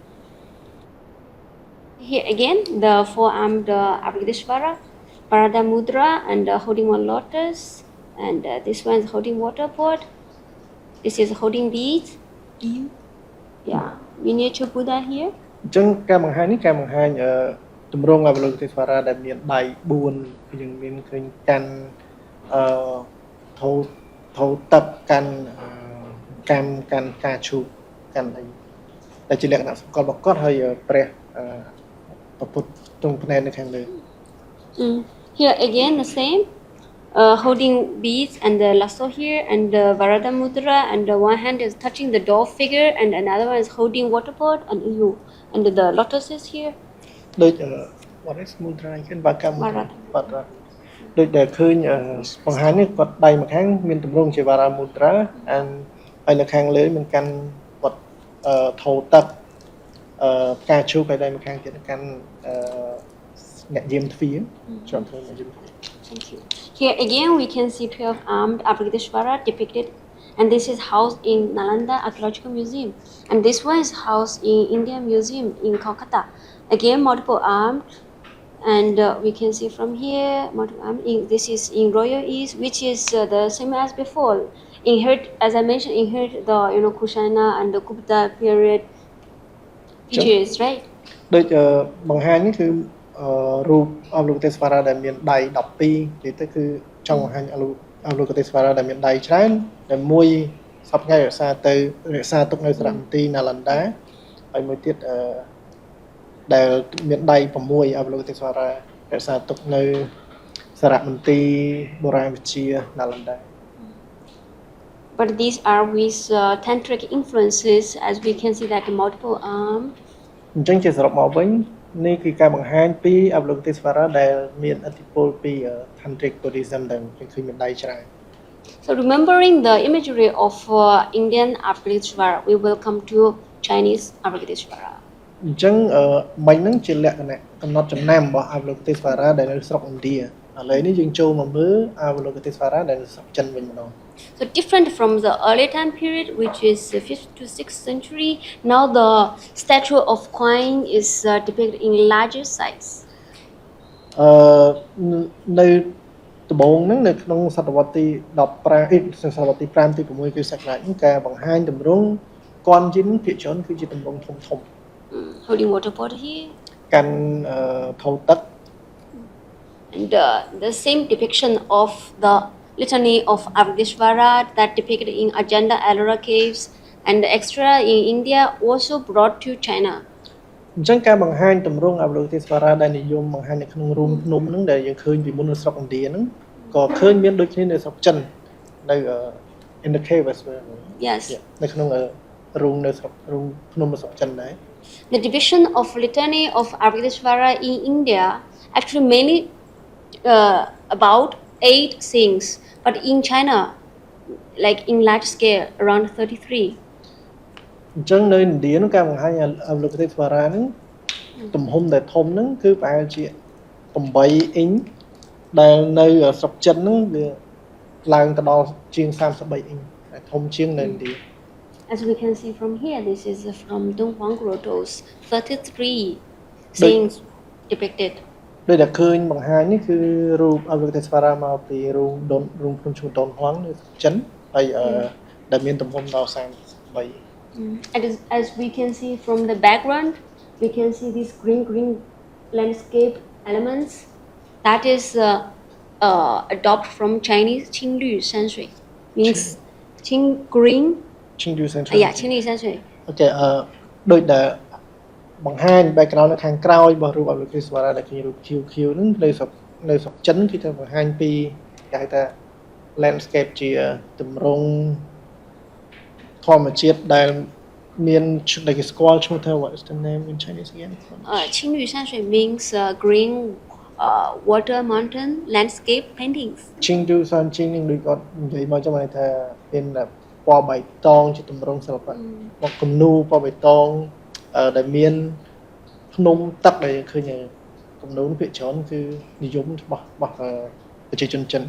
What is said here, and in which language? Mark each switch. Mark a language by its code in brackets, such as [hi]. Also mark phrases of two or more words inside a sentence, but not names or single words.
[en] Here again, the four-armed Avalokiteshvara, Parada Mudra, and holding one lotus, and this one is holding waterboard. This is holding beads. Yeah, miniature Buddha here. [km] អញ្ចឹងការបង្ហាញនេះការបង្ហាញទម្រង់អវលោកទេសវរាដែលមានដៃ4គឺយើងមានឃើញកាន់ថោទឹកកាន់កាន់ការឈូកកាន់អីតែជាលក្ខណៈសម្គាល់របស់គាត់ហើយព្រះពុទ្ធទ្រង់ភ្នែននៅខាងលើ [en] Here again the same, holding beads and the lasso here, and the Varada Mudra, and the one hand is touching the door figure, and another one is holding waterboard, and the lotus is here. [km] ដូច [en] what is mudra [km] គេបាកាមបាត់ដូចដែលឃើញបង្ហាញនេះគាត់ដៃម្ខាងមានទម្រង់ជា Vara Mudra ហើយនៅខាងលើមានកាន់គាត់ថោទឹកការជូកឲ្យដៃម្ខាងទៀតកាន់អ្នកយាមទ្វារចូលធ្វើអ្នកយាមទ្វារ [en] Thank you. Here again we can see 12 armed Avalokiteshvara depicted, and this is housed in Nalanda Archaeological Museum, and this one is housed in Indian Museum in Kolkata. Again multiple armed, and we can see from here multiple armed. This is in Royal East, which is the same as before. As I mentioned, inherit the Kushana and the Gupta period features, right? [km] ដូចបង្ហាញនេះគឺរូបអវលោកទេសវរាដែលមានដៃ12និយាយទៅគឺចង់បង្ហាញអវលោកទេសវរាដែលមានដៃច្រើនដែលមួយសពថ្ងៃរក្សាទុកនៅសារមន្ទីរណាឡណ្ដាហើយមួយទៀតដែលមានដៃ6អវលោកទេសវរារក្សាទុកនៅសារមន្ទីរបុរាណវិទ្យាណាឡណ្ដា [en] But these are with tantric influences, as we can see that multiple arm. [km] អញ្ចឹងជាសរុបមកវិញនេះគឺការបង្ហាញពីអវលោកទេសវរាដែលមានឥទ្ធិពលពី [en] tantric Buddhism [km] ដែលឃើញមានដៃច្រើន [en] So remembering the imagery of Indian Avalokiteshvara, we will come to Chinese Avalokiteshvara. [km] អញ្ចឹងមិញហ្នឹងជាលក្ខណៈកំណត់ចំណាំរបស់អវលោកទេសវរាដែលនៅស្រុកឥណ្ឌាឥឡូវនេះយើងចូលមកមើលអវលោកទេសវរាដែលនៅស្រុកចិនវិញម្ដង [en] So different from the early time period, which is 5th to 6th century, now the statue of Kuan-yin is depicted in larger size. [km] នៅដំបូងហ្នឹងនៅក្នុងសតវត្សទី15សតវត្សទី5ទី6គឺសករាជហ្នឹងការបង្ហាញតម្រង់គន់យិនភាគច្រើនគឺជាតម្រង់ធំ [en] Holding water bottle here. [km] កាន់ថោទឹក [en] And the same depiction of the litany of Avalokiteshvara that depicted in Ajanta Ellora caves and the extra in India also brought to China. [km] អញ្ចឹងការបង្ហាញតម្រង់អវលោកទេសវរាដែលនិយមបង្ហាញនៅក្នុងរូងភ្នំហ្នឹងដែលយើងឃើញពីមុននៅស្រុកឥណ្ឌាហ្នឹងក៏ឃើញមានដូចគ្នានៅស្រុកចិននៅ [en] in the cave as well. Yes. [km] នៅក្នុងរូងនៅស្រុករូងភ្នំនៅស្រុកចិនដែរ [en] The division of litany of Avalokiteshvara in India actually mainly about 8 things, but in China, like in large scale, around 33. [km] អញ្ចឹងនៅឥណ្ឌានោះការបង្ហាញអវលោកទេសវរាហ្នឹងទំហំដែលធំហ្នឹងគឺប្រហែលជា8អ៊ីងដែលនៅស្រុកចិនហ្នឹងវាឡើងទៅដល់ជាង33អ៊ីងដែលធំជាងនៅឥណ្ឌា [en] As we can see from here, this is from Dunhuang Grotto's 33 things depicted. [km] ដូចដែលឃើញបង្ហាញនេះគឺរូបអវលោកទេសវរាមកពីរូងភ្នំឈ្មោះដុនហួងនៅចិនហើយដែលមានទំហំដល់33 [en] And as we can see from the background, we can see these green landscape elements. That is adopted from Chinese Qinglu Sanshui. Means green. Qinglu Sanshui. Yeah, Qinglu Sanshui. [km] Okay, ដូចដែលបង្ហាញ background នៅខាងក្រោយរបស់រូបអវលោកទេសវរាដែលគេរូប QQ ហ្នឹងនៅស្រុកចិនគឺទៅបង្ហាញពីគេហៅថា landscape ជាតម្រង់ធម្មជាតិដែលមានដែលគេស្គាល់ឈ្មោះថា [en] what is the name in Chinese again? Qinglu Sanshui means green water mountain landscape paintings. [km] Qinglu Sanshui នឹងដូចគាត់និយាយមកចាំថាមានពណ៌បៃតងជាតម្រង់សិល្បៈមកគំនូពណ៌បៃតងដែលមានភ្នំទឹកដែលយើងឃើញគំនូភាគច្រើនគឺនិយមរបស់ប្រជាជនចិន